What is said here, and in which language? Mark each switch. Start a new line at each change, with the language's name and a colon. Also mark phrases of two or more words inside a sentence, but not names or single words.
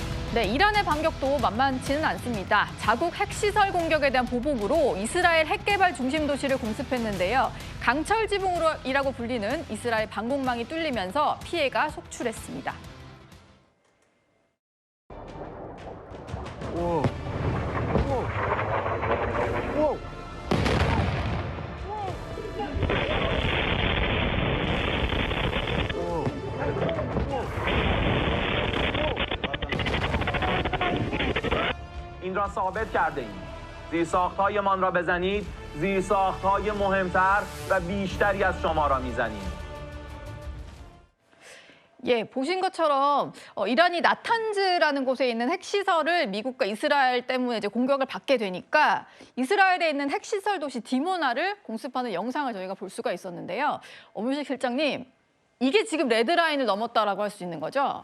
Korean: 네, 이란의 반격도 만만치는 않습니다. 자국 핵시설 공격에 대한 보복으로 이스라엘 핵개발 중심 도시를 공습했는데요. 강철 지붕이라고 불리는 이스라엘 방공망이 뚫리면서 피해가 속출했습니다. 오. 오. 오.
Persian: این را ثابت کرده ایم. زیرساخت‌هایمان را بزنید، زیرساخت‌های مهمتر و بیشتری از شما را می‌زنیم.
Korean: 예, 보신 것처럼 이란이 나탄즈라는 곳에 있는 핵시설을 미국과 이스라엘 때문에 이제 공격을 받게 되니까 이스라엘에 있는 핵시설 도시 디모나를 공습하는 영상을 저희가 볼 수가 있었는데요. 엄윤식 실장님, 이게 지금 레드라인을 넘었다라고 할 수 있는 거죠?